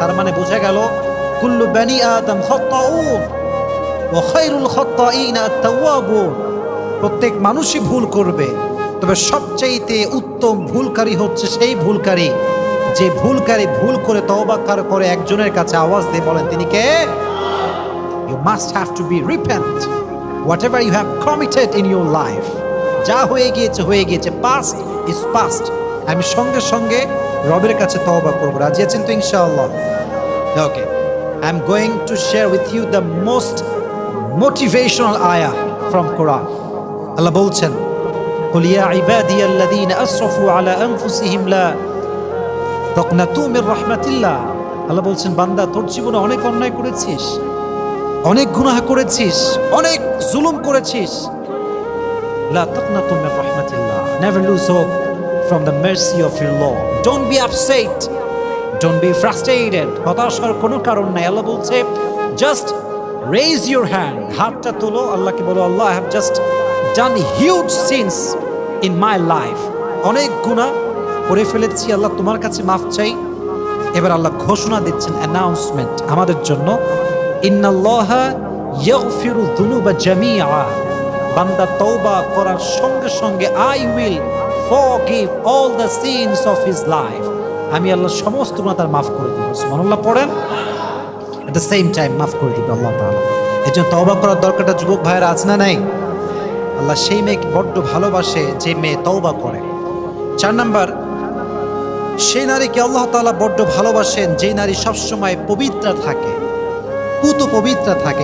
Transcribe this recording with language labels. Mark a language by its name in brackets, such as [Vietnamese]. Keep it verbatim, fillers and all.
[Bangla] তার মানে বোঝা গেল [Arabic] কুল্লু বনি আদম খাতাউন ওয়া খায়রুল খাতাঈনা আত-তাওয়াবুন। [Bangla] প্রত্যেক মানুষই ভুল করবে, তবে সবচাইতে উত্তম ভুলকারী হচ্ছে সেই ভুলকারী যে ভুলকারী ভুল করে তওবা করে একজনের কাছে আওয়াজ দিয়ে বলেন তিনি কে? [English] You must have to be repent. Whatever you have committed in your life, [Bangla] যা হয়ে গিয়েছে হয়ে গিয়েছে, [English] past is past. [Bangla] আমি সঙ্গে সঙ্গে রবের কাছে তওবা করব। রাজি আছেন তো ইনশাআল্লাহ? [English] Okay, I am going to share with you the most motivational ayah from Quran. [Arabic] Allah বলছেন قل يا عبادي الذين اسرفوا على انفسهم لا تقنطوا من رحمة الله. [Bangla] আল্লাহ বলছেন বান্দা, তোর জীবনে অনেক অন্যায় করেছিস, অনেক গুনাহ করেছিস, অনেক জুলুম করেছিস। [Arabic] لا تقنطوا من رحمة الله. [English] Never lose hope from the mercy of your Lord. Don't be upset. Don't be frustrated. [Bangla] হতাশার কোনো কারণ নাই। আল্লাহ বলছে [English] just raise your hand, [Bangla] হাতটা তোলো, আল্লাহকে বলো আল্লাহ [English] I have just done huge sins in my life. [Bangla] অনেক গুনাহ করে ফেলেছি, আল্লাহ তোমার কাছে মাফ চাই। এবার আল্লাহ ঘোষণা দিচ্ছেন, অ্যানাউন্সমেন্ট আমাদের জন্য, [Arabic] ইন্নাল্লাহা ইয়াগফিরু যুনুবা জামিআ। [Bangla] বান্দা তওবা করার সঙ্গে সঙ্গে [English] I will forgive all the sins of his life. [Bangla] আমি আল্লাহ সমস্ত গুনাহ তার মাফ করে দেব। সুবহানাল্লাহ পড়েন। [English] At the same time [Bangla] মাফ করে দিবে আল্লাহ তাআলা। এর জন্য তওবা করার দরকারটা যুবক ভাইয়ের আছে না নাই? আল্লাহ সেই মেয়েকে বড্ড ভালোবাসে যে মেয়ে তওবা করে। চার নাম্বার, সেই নারীকে আল্লাহ তাআলা বড্ড ভালোবাসেন যে নারী সবসময় পবিত্র থাকে, পুত পবিত্র থাকে।